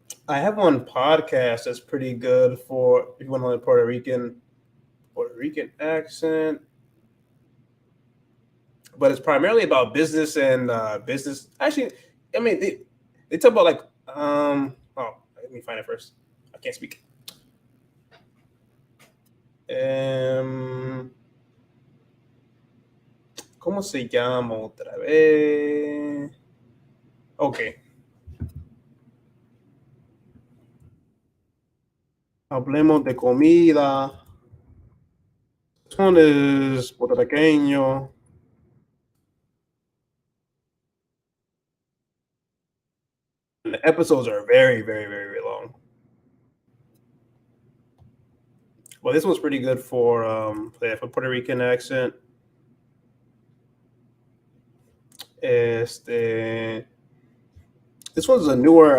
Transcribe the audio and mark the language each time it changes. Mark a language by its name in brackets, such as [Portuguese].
[English] I have one podcast that's pretty good for if you want to learn Puerto Rican accent, but it's primarily about business and business. Actually, I mean they talk about like let me find it first. I can't speak. [Spanish] Um, ¿Cómo se llama otra vez? Okay, hablemos de comida. [English] This one is puertorriqueño. The episodes are very, very, very, very long. Well, this one's pretty good for Puerto Rican accent. Este, This one's a newer.